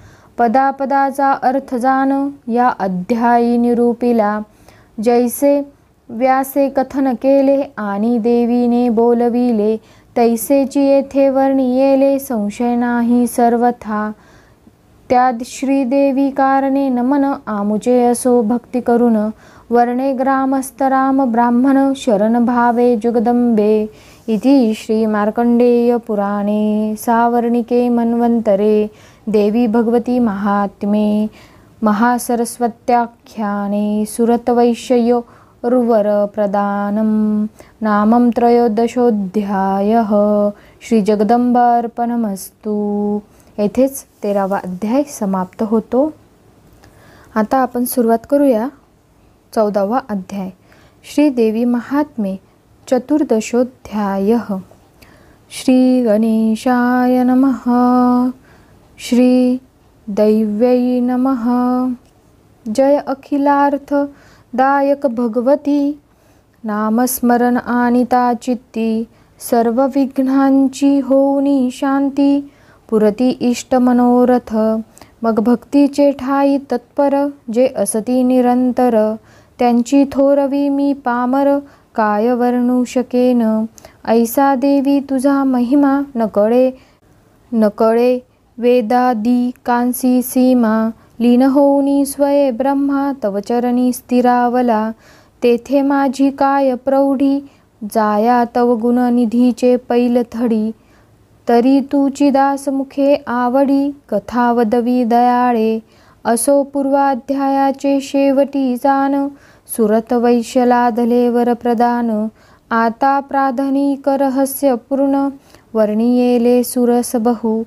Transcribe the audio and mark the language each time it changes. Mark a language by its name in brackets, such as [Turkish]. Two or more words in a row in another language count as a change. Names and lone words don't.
[Marathi] पदापदाचा अर्थ जाण, या अध्यायी निरूपिला. जैसे व्यासे कथन केले, आणि देवीने बोलविले. तैसेची येथे वर्णियेले, संशय नाही सर्वथा. त्याद श्रीदेवी कारणे नमन, आमुचे असो भक्ती करून. वर्णे ग्रामस्थ राम ब्राह्मण, शरण भावे जगदंबे. [Sanskrit] इति श्री मार्कंडेय पुराणे सावर्णिके मन्वंतरे देवी भगवती महात्म्ये महासरस्वत्याख्याने सुरतवैश्योर्वर प्रदानं नामं त्रयोदशोऽध्यायः. श्री जगदंबार्पणमस्तु. [Marathi] येथेच 13वा अध्याय समाप्त होतो. आता आपण सुरुवात करूया 14वा अध्याय. [Sanskrit] श्री देवी महात्म्ये चतुर्दशोऽध्यायः. श्री गणेशाय नमः. श्री दैव्यै नमः. [Marathi] जय अखिलार्थ दायक भगवती, नामस्मरण आनिता चित्ती. सर्व विघ्नांची होऊनी शांती, पुरती इष्ट मनोरथ. मग भक्तीचे ठाई तत्पर, जे असती निरंतर. त्यांची थोरवी मी पामर, काय वर्णू शकेन. ऐसा देवी तुझा महिमा, न कळे वेदादी कांसी सीमा. लीन होऊनी स्वये ब्रह्मा, तव चरणी स्थिरावला. तेथे माझी काय प्रौढी, जाया तव गुणनिधीचे पैलथडी. तरी तुची दासमुखे आवडी, कथा वदवी दयाळे. असो पूर्वाध्यायाचे शेवटी जाण, सुरत वैश्य लादले वरप्रदान. आता प्राधानिक रहस्य पूर्ण, वर्णियेले सुरस बहु.